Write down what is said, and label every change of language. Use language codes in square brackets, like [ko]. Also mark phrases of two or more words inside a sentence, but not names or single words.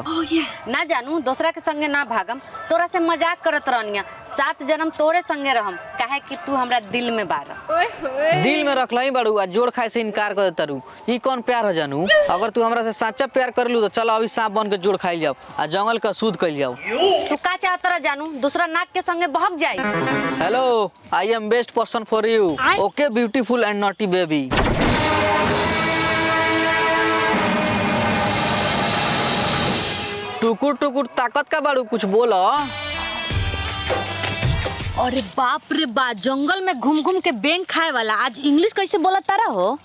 [bho] ना जानू दूसरा के संगे ना भागम, तोरा से मजाक करत रहनिया, 7 जन्म तोरे संगे रहम, काहे कि तू हमरा दिल में बारा। दिल में रख लही बाड़ू आ जोड़ खाए से इनकार कर देता रू। ई कौन प्यार है जानू? अगर तू हमरा से सच्चा प्यार कर लू तो चलो अभी सांप बन के जोड़ खाई जाओ आ जंगल का सूद कर जाओ। तू का चाहता रह जानू, दूसरा नाक के संगे भाग जाई। हेलो, [en] I am best person for you. OK beautiful and naughty baby. [bho] टुकुर टुकुर ताकत का बाड़ू, कुछ बोलो। अरे बाप रे बा, जंगल में घूम घूम के बेंग खाए वाला आज इंग्लिश कैसे बोला तारा हो?